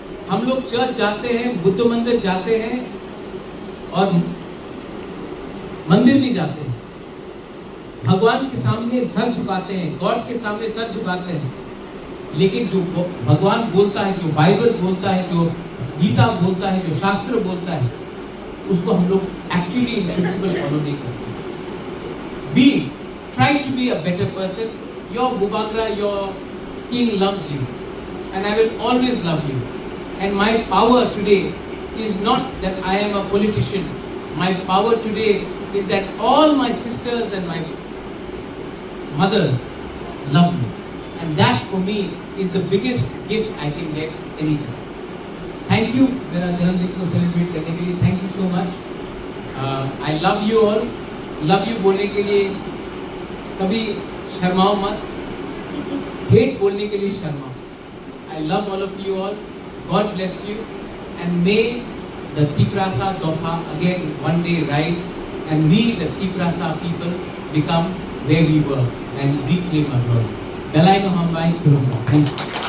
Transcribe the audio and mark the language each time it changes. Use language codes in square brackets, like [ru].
[hi] हम लोग चर्च जाते हैं, बुद्ध मंदिर जाते हैं और मंदिर भी जाते हैं, भगवान के सामने सर झुकाते हैं, गॉड के सामने सर झुकाते हैं, लेकिन जो भगवान बोलता है, जो बाइबल बोलता है, जो गीता बोलता है, जो शास्त्र बोलता है, उसको हम लोग एक्चुअली इन प्रिंसिपल फॉलो नहीं करते। [en] Try to be a better person. Your बुबागरा, your king loves you and I will always love you. And my power today is not that I am a politician. My power today is that all my sisters and my mothers love me. And that for me is the biggest gift I can get anytime. Thank you [hi] मेरा जन्मदिन को celebrate करने के लिए, [en] thank you so much. I love you all. Love you [hi] बोलने के लिए कभी शर्माओ मत, हेट बोलने के लिए Sharma. [en] I love all of you all. God bless you, and may the Tiprasa Dokha again one day rise, and we, the Tiprasa people, become where we were and reclaim our glory. [trp] Dalai no Hambai Kurumba. [en] Thank you.